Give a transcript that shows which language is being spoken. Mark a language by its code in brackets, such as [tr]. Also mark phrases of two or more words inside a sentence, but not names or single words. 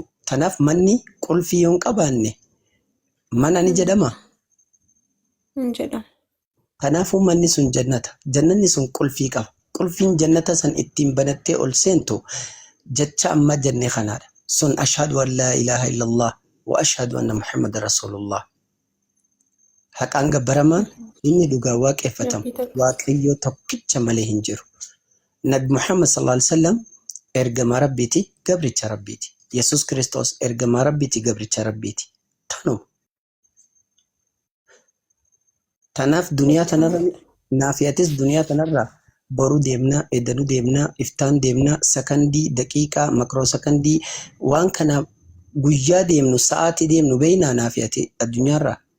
[om] Kanaaf manni qulfii yoo hin qabaanne mana ni jedhama? Hin jedhamu. Kanaafuu manni sun jannata. Jannanni sun qulfii qaba. Qulfiin jannata san ittiin banattee ol seentu jecha amma jenne kanaadha. [ar] Sun أشهد أن لا إله إلا الله وأشهد أن محمدا رسول الله. [om] Haqaan gabbaramaan inni dhugaa waaqeffatamu. Waaqayyoo tokkicha malee hin jiru. Nabi Muhammad [ar] صلى الله عليه وسلم [om] ergamaa Rabbiiti, gabricha Rabbiiti. Yesuus Kiristoos ergamaa Rabbiiti, gabricha Rabbiiti. Tanuma. Tanaaf duniyaa tanarra naafiyatis duniyaa tanarraa boruu deemnaa, edanuu deemnaa, iftaan deemnaa, sakandii, daqiiqaa, makroo sakandii waan kana guyyaa deemnu, sa'aatii deemnu beeynaa naafiyati addunyaarraa.